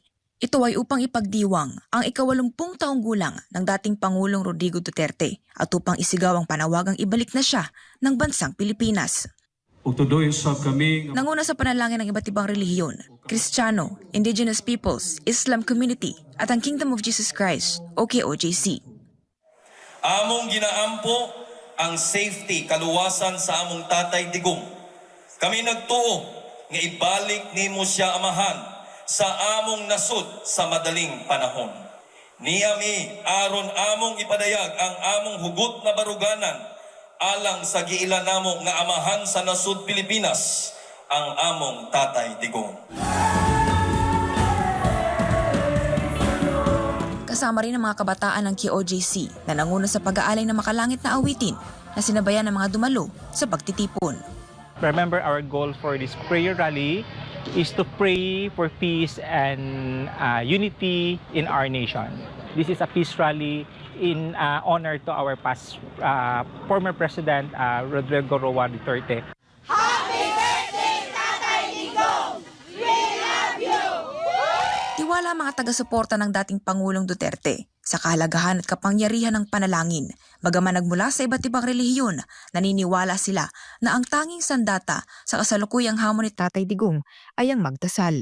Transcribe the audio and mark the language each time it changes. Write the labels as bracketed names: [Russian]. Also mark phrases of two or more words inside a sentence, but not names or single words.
[Filipino] Ito ay upang ipagdiwang ang ika-80 taong gulang ng dating Pangulong Rodrigo Duterte at upang isigaw ang panawagang ibalik na siya ng bansang Pilipinas. Nanguna sa panalangin ng iba't ibang relihiyon, Kristiyano, [English] Indigenous Peoples, Islam Community [Filipino] at ang Kingdom of Jesus Christ o KOJC. [Cebuano] Among ginaampo ang safety, kaluwasan sa among Tatay Digong. Kami nagtuo nga ibalik nimo siya amahan sa among nasud sa madaling panahon. Niyami aron among ipadayag ang among hugot na baruganan alang sa giila namo nga amahan sa nasud Pilipinas, ang among Tatay Digong. [Filipino] Kasama rin ang mga kabataan ng KOJC na nanguna sa pag-aalay ng makalangit na awitin na sinabayan ng mga dumalo sa pagtitipon. [English] Remember, our goal for this prayer rally is to pray for peace and unity in our nation. This is a peace rally in honor to our past former President Rodrigo Roa Duterte. [Filipino] Tiwala ang mga taga-suporta ng dating Pangulong Duterte sa kahalagahan at kapangyarihan ng panalangin. Bagaman nagmula sa iba't ibang relihiyon, naniniwala sila na ang tanging sandata sa kasalukuyang hamon ni Tatay Digong ay ang magdasal.